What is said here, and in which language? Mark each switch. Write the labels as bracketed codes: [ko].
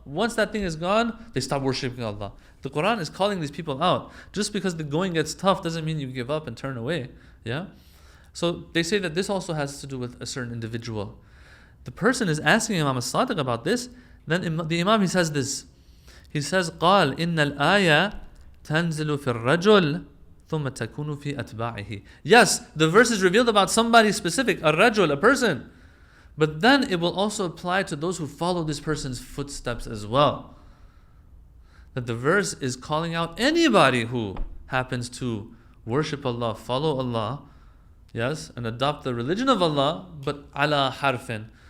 [en] Once that thing is gone, they stop worshiping Allah. The Quran is calling these people out. Just because the going gets tough doesn't mean you give up and turn away. Yeah? So they say that this also has to do with a certain individual. The person is asking Imam as-Sadiq about this. Then the Imam, he says this. He says, [ar] قال إن الآية تنزل في الرجل ثم تكون في أتباعه. [en] Yes, the verse is revealed about somebody specific, a rajul, a person. But then it will also apply to those who follow this person's footsteps as well. That the verse is calling out anybody who happens to worship Allah, follow Allah, yes, and adopt the religion of Allah, but ala harfin.